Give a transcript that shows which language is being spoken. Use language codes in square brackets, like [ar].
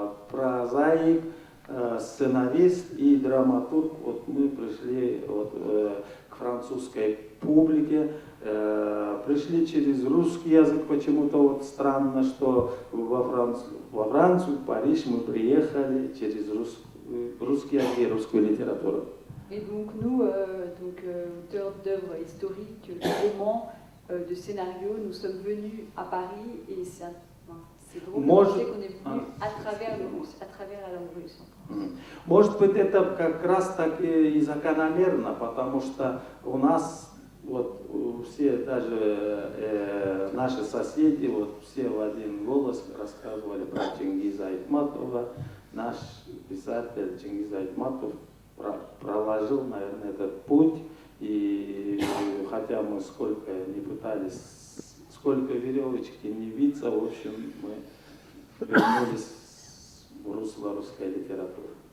[ru] прозаик, сценарист и драматург, вот мы пришли вот, к французской публике, пришли через русский язык, почему-то вот странно, что во Францию, в Париж мы приехали через русский язык и русскую литературу. [fr] Et donc nous, auteurs d'œuvres historiques, de romans, de scénarios, nous sommes venus à Paris et c'est drôle de penser qu'on est venu à travers la langue russe. [ru] Может быть, это как раз так и закономерно, потому что у нас вот все, даже наши соседи, вот все в один голос рассказывали про Чингиза Айтматова. Наш писатель Чингиз Айтматов проложил, наверное, этот путь, и хотя мы сколько не пытались, сколько веревочки не виться, в общем, мы вернулись в русло русской литературы.